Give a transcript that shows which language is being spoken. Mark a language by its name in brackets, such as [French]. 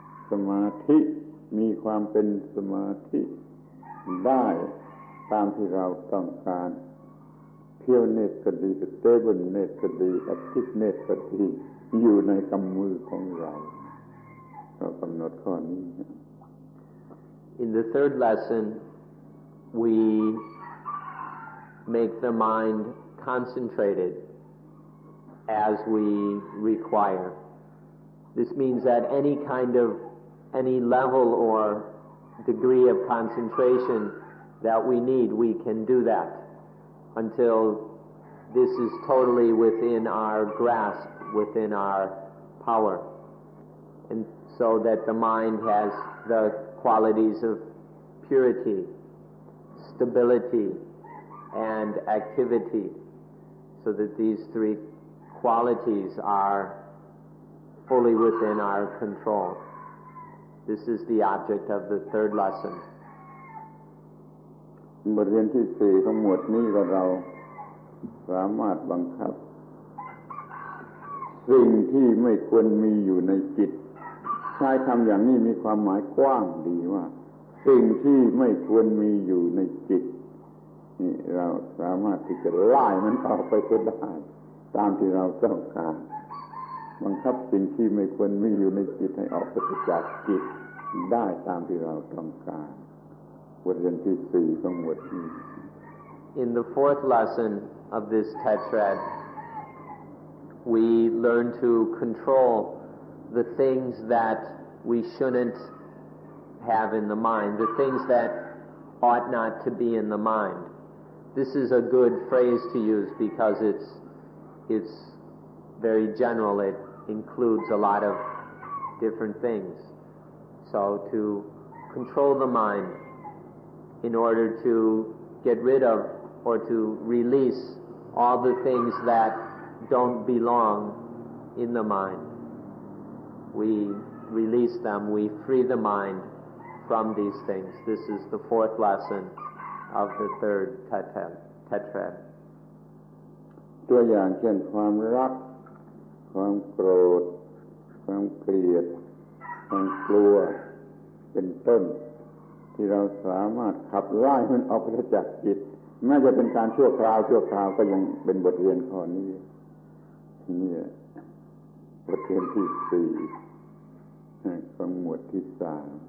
[Thai] สมาธิมีความเป็นสมาธิได้ตามที่เราต้องการเพียวเนตก็ดีสเตเบิลเนตก็ดีแอคทีฟเนตก็ดีอยู่ในกำมือของเรากำหนดข้อนี้ [English] In the third lesson, we make the mind concentrated as we require. This means that any level or degree of concentration that we need, we can do that until this is totally within our grasp, within our power. And so that the mind has the qualities of purity, stability, and activity, so that these three qualities are fully within our control. This is the object of the third lesson. [Thai] บทเรียนที่สี่ของหมวดนี้ก็เราสามารถบังคับสิ่งที่ไม่ควรมีอยู่ในจิตใช้คำอย่างนี้มีความหมายกว้างดีว่าสิ่งที่ไม่ควรมีอยู่ในจิตนี่เราสามารถที่จะไล่มันออกไปก็ได้ตามที่เราต้องการ บังคับสิ่งที่ไม่ควรมีอยู่ในจิตให้ออกไปจากจิตได้ตามที่เราต้องการบทเรียนที่สี่ของหมวดนี้ [English] In the fourth lesson of this tetrad, we learn to control the things that we shouldn't have in the mind, the things that ought not to be in the mind. This is a good phrase to use because it's very general. It includes a lot of different things. So to control the mind in order to get rid of or to release all the things that don't belong in the mind. We release them, we free the mind from these things. This is the fourth lesson of the third tetrad. [Thai] ตัวอย่างเช่นความรักความโกรธความเกลียดความกลัวเป็นต้นที่เราสามารถขับไล่มันออกไปจากจิตแม้จะเป็นการชั่วคราวก็ยังเป็นบทเรียนข้อนี้นี่บทเรียนที่สี่ของหมวดที่สาม